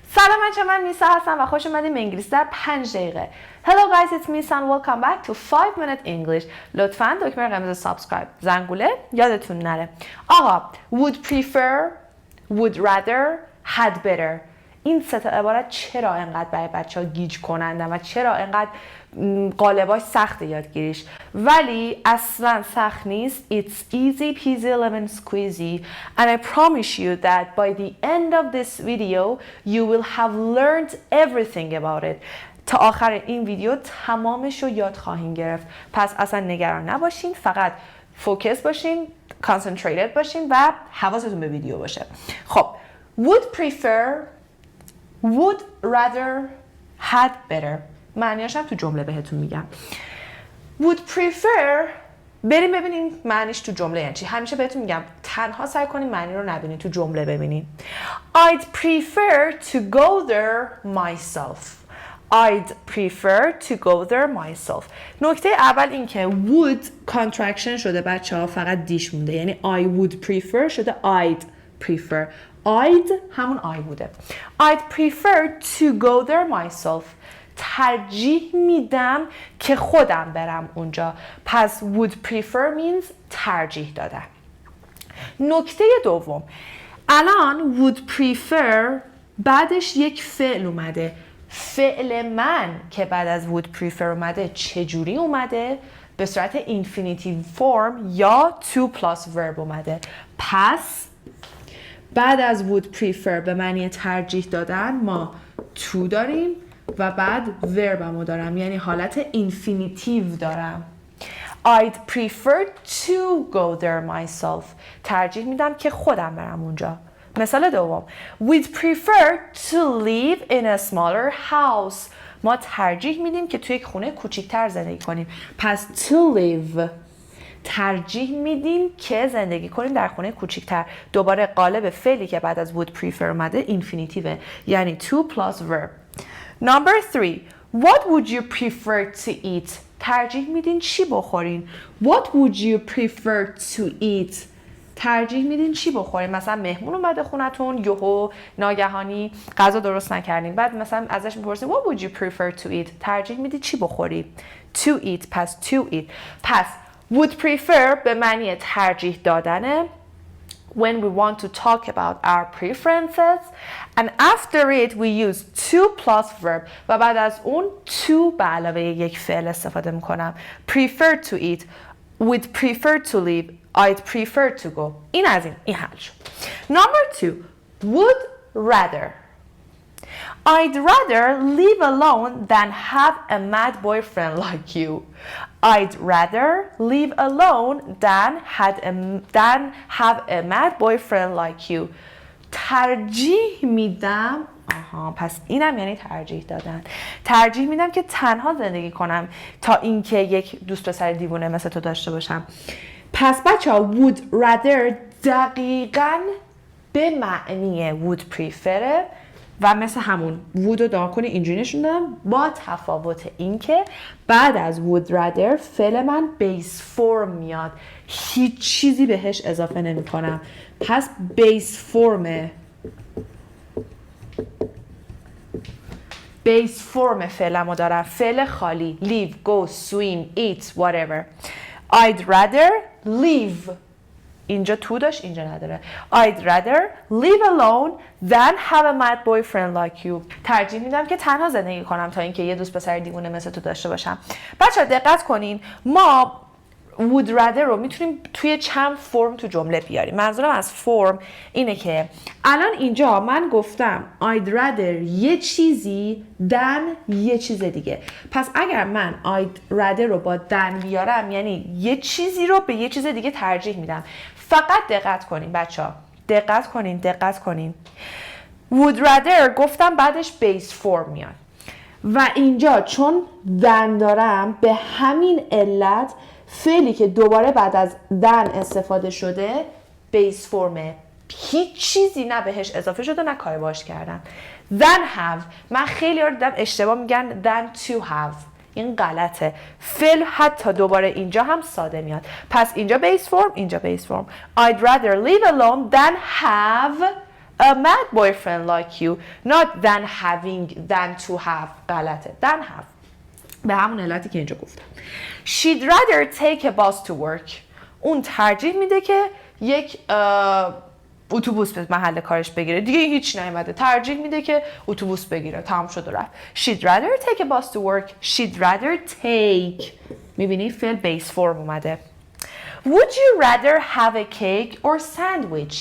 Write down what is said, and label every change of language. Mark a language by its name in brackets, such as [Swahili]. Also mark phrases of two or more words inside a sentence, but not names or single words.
[Persian] سلام بچه، من میسا هستم و خوش اومدیم به انگلیسی در 5 دقیقه. [English] Hello guys, it's Misa and welcome back to 5 minute English. [Persian] لطفاً دکمه قرمز سابسکرایب زنگوله یادتون نره. [English] آقا would prefer, would rather, had better. [Persian] این سه تا عبارت چرا انقدر برای بچه‌ها گیج کنندن و چرا انقدر قالباش سخت یادگیریش؟ ولی اصلا سخت نیست. [English] It's easy peasy lemon squeezy and I promise you that by the end of this video you will have learned everything about it. [Persian] تا آخر این ویدیو تمامش رو یاد خواهیم گرفت. پس اصلا نگران نباشین، فقط فوکس باشین، concentrated باشین و حواستون به ویدیو باشه. [English] خب would prefer, would rather, had better. [Persian] معنیاش هم تو جمله بهتون میگم. [English] would prefer، [Persian] بریم ببینیم معنیش تو جمله یعنی چی. همیشه بهتون میگم تنها سعی کنین معنی رو نبینین، تو جمله ببینین. [English] I'd prefer to go there myself. I'd prefer to go there myself. [Persian] نکته اول این که [English] would contraction [Persian] شده بچه ها، فقط دیش مونده، یعنی [English] I would prefer [Persian] شده [English] I'd prefer. [Persian] I'd همون I بوده. [English] I'd prefer to go there myself. [Persian] ترجیح میدم که خودم برم اونجا. پس [English] would prefer means [Persian] ترجیح دادن. نکته دوم، الان [English] would prefer [Persian] بعدش یک فعل اومده. فعل من که بعد از [English] would prefer [Persian] اومده چجوری اومده؟ به صورت [English] infinitive form [Persian] یا [English] to plus verb [Persian] اومده. پس بعد از [English] would prefer [Persian] به معنی ترجیح دادن ما to داریم و بعد verb دارم، یعنی حالت infinitive دارم. [English] I'd prefer to go there myself. [Persian] ترجیح میدم که خودم برم اونجا. مثال دوم، [English] we'd prefer to live in a smaller house. [Persian] ما ترجیح میدیم که توی یک خونه کوچیک‌تر زندگی کنیم. پس [English] to live [Persian] ترجیح میدیم که زندگی کنیم در خونه کوچیک‌تر. دوباره قالب فعلی که بعد از [English] would prefer [Persian] اومده infinitive، یعنی [English] to plus verb. Number 3. What would you prefer to eat? [Persian] ترجیح میدین چی بخورین؟ [English] What would you prefer to eat? [Persian] ترجیح میدین چی بخورین؟ مثلا مهمون اومده خونتون، یهو ناگهانی غذا درست نکردین، بعد مثلا ازش میپرسین [English] What would you prefer to eat? [Persian] ترجیح میدی چی بخوری؟ [English] To eat. [Persian] پس [English] to eat. پس would prefer [Persian] به معنی ترجیح دادنه [English] when we want to talk about our preferences, and after it we use to plus verb [Persian] و بعد از اون [English] to [Persian] به علاوه یک فعل استفاده میکنم. [English] prefer to eat, would prefer to live, I'd prefer to go. [Persian] این از این حل شد. [English] Number 2. would rather. I'd rather live alone than have a mad boyfriend like you. I'd rather live alone than have a mad boyfriend like you. [Persian] ترجیح میدم، پس اینم یعنی ترجیح دادن. ترجیح میدم که تنها زندگی کنم تا اینکه یک دوست پسر دیوونه مثل تو داشته باشم. پس بچه‌ها [English] would rather [Persian] دقیقاً به معنی [English] would prefer [Persian] و مثل همون would رو دارم کنی اینجوری نشون دادم، با تفاوت این که بعد از [English] would rather [Persian] فعل من [English] base form [Persian] میاد، هیچ چیزی بهش اضافه نمی کنم. پس [English] base form [Persian] فعلمو دارم، فعل خالی [English] live, go, swim, eat, whatever. I'd rather live، [Persian] اینجا تو داشت اینجا نداره. [English] I'd rather live alone than have a mad boyfriend like you. [Persian] ترجیح میدم که تنها زندگی کنم تا اینکه یه دوست پسر دیوونه مثل تو داشته باشم. بچه‌ها دقت کنین، ما [English] would rather [Persian] رو میتونیم توی چند فرم تو جمله بیاریم. منظورم از فرم اینه که الان اینجا من گفتم [English] I'd rather [Persian] یه چیزی than یه چیز دیگه. پس اگر من [English] I'd rather [Persian] رو با than بیارم یعنی یه چیزی رو به یه چیز دیگه ترجیح میدم. فقط دقت کنین بچه‌ها، دقت کنین. [English] would rather [Persian] گفتم بعدش [English] base form [Persian] میاد و اینجا چون than دارم به همین علت فعلی که دوباره بعد از than استفاده شده base فرمه، هیچ چیزی نه بهش اضافه شده نه کاری باش کردن. [English] than have، [Persian] من خیلی ها دیدم اشتباه میگن [English] than to have، [Persian] این غلطه. فعل حتی دوباره اینجا هم ساده میاد. پس اینجا [English] base form، اینجا base form. I'd rather live alone than have a mad boyfriend like you not than to have غلطه than have [Persian] به همون علتی که اینجا گفتم. [English] She'd rather take a bus to work. [Persian] اون ترجیح میده که یک اتوبوس به محل کارش بگیره. دیگه هیچ نیومده. ترجیح میده که اتوبوس بگیره. تمام شد و رفت. [English] She'd rather take a bus to work. She'd rather take. [Persian] میبینی فعل بیس فرم اومده. [English] Would you rather have a cake or sandwich?